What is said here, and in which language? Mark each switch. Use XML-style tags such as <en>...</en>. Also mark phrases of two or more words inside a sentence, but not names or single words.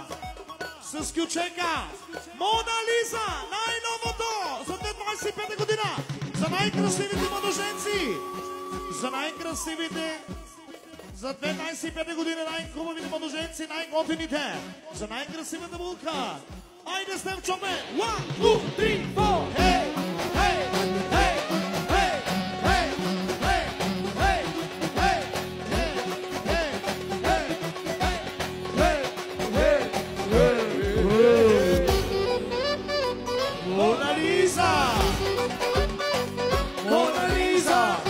<bg>С кючека Мона Лиза, най-новото за 2025 година. За най-красивите младоженци. За най-красивите за 2025 година, най-хубавите младоженци, най-готините. За най-красивата булка. Айде Стеф Чобет. 1, 2, 3, 4. Хей, хей, хей, хей, хей, хей, хей, хей, хей, хей, хей, хей. Мона Лиза! Мона Лиза!</bg>